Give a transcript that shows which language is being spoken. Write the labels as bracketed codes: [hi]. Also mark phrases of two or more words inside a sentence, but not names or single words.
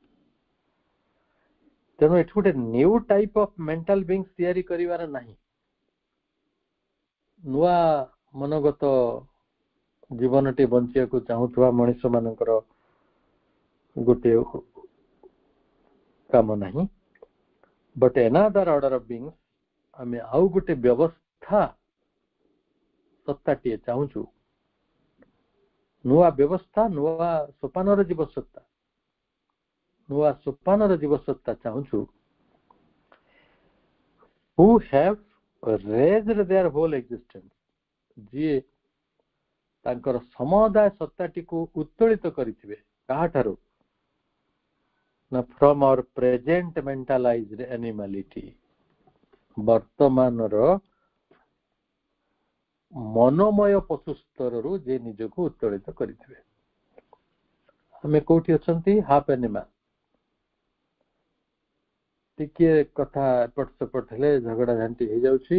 [or] ତେଣୁ ଏଠି ଗୋଟେ [en] new type of mental beings [or] ତିଆରି କରିବାର ନାହିଁ। ନୂଆ ମନୋଗତ ଜୀବନଟି ବଞ୍ଚିବାକୁ ଚାହୁଁଥିବା ମଣିଷ ମାନଙ୍କର ଗୋଟେ କାମ ନାହିଁ। [en] ବଟ୍ another order of beings, [or] ଆମେ ଆଉ ଗୋଟେ ବ୍ୟବସ୍ଥା ସତ୍ତାଟିଏ ଚାହୁଁଛୁ, ନୂଆ ବ୍ୟବସ୍ଥା, ନୂଆ ସୋପାନର ଜୀବସତ୍ତା, ନୂଆ ସୋପାନର ଜୀବସତ୍ତା ଚାହୁଁଛୁ, [en] who have raised their whole existence, [or] ଯିଏ ତାଙ୍କର ସମୁଦାୟ ସତ୍ତାଟିକୁ ଉତ୍ତୋଳିତ କରିଥିବେ। କାହାଠାରୁ? [en] ନା from our present mentalized animality, [or] ବର୍ତ୍ତମାନର ମନୋମୟ ପଶୁ ସ୍ତରରୁ ଯେ ନିଜକୁ ଉତ୍ତୋଳିତ କରିଥିବେ। ଆମେ କୋଉଠି ଅଛନ୍ତି? [en] half animal. [or] ଟିକେ କଥା ଏପଟ ସେପଟ ହେଲେ ଝଗଡା ଝାଣ୍ଟି ହେଇଯାଉଛି।